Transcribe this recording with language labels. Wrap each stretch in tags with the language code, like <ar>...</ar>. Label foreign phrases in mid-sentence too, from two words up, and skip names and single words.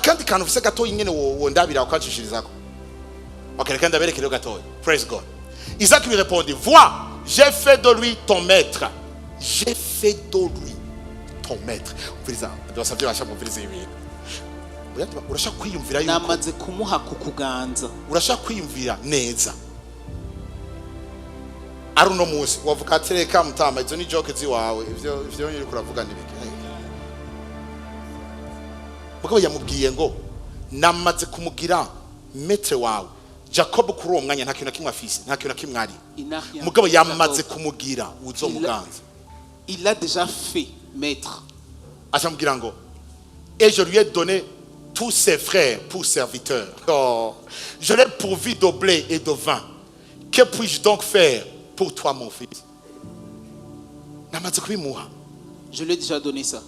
<en>Praise God.</en> <fr>Isaac lui répondit, vois, j'ai fait de lui ton maître. J'ai fait de lui ton maître.</fr> <rn>Urashaka kwiyumvira yuko namaze kumuha kukuganza. Urashaka kwiyumvira neza. Ari uno munsi wavuga ati reka mutama izo ni joke ziwawe ivyo nyiri kuravuga nibiki. Mugabo yamubwiye ngo namaze kumugira metre wawe. Jacob kuri uwo mwanya nta kintu na kimwe afise, nta kintu na kimwe ari. Mugabo yamaze kumugira uzomuganza.</rn> <fr>Il a déjà fait maître.</fr> <rn>Achamubwira ngo</rn> <fr>et je lui ai donné tous ses frères pour serviteurs. Oh, je l'ai pourvu de blé et de vin. Que puis-je donc faire pour toi, mon fils? Je lui ai déjà donné ça.</fr>